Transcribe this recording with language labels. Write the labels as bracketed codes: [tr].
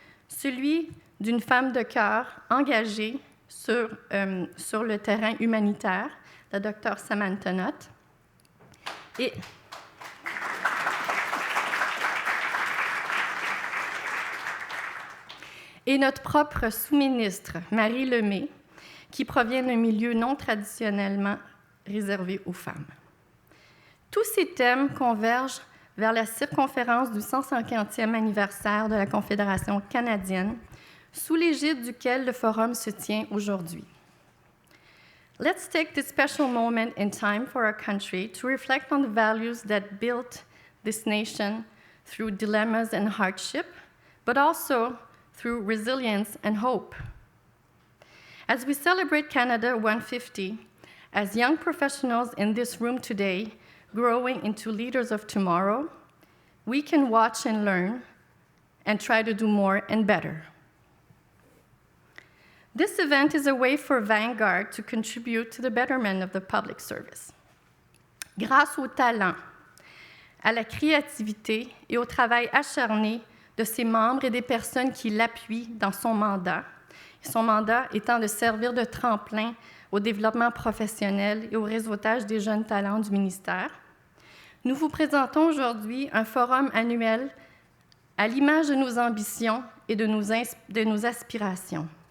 [fr] Celui d'une femme de cœur engagée sur le terrain humanitaire, la Dr Samantha Nutt, et notre propre sous-ministre, Marie Lemay, qui provient d'un milieu non traditionnellement réservé aux femmes. Tous ces thèmes convergent vers la circonférence du 150e anniversaire de la Confédération canadienne, sous l'égide duquel le forum se tient aujourd'hui. [en] Let's take this special moment in time for our country to reflect on the values that built this nation through dilemmas and hardship, but also through resilience and hope. As we celebrate Canada 150, as young professionals in this room today growing into leaders of tomorrow, we can watch and learn and try to do more and better. This event is a way for Vanguard to contribute to the betterment of the public service. [fr] Grâce au talent, à la créativité et au travail acharné de ses membres et des personnes qui l'appuient dans son mandat étant de servir de tremplin au développement professionnel et au réseautage des jeunes talents du ministère, nous vous présentons aujourd'hui un forum annuel à l'image de nos ambitions et de nos aspirations.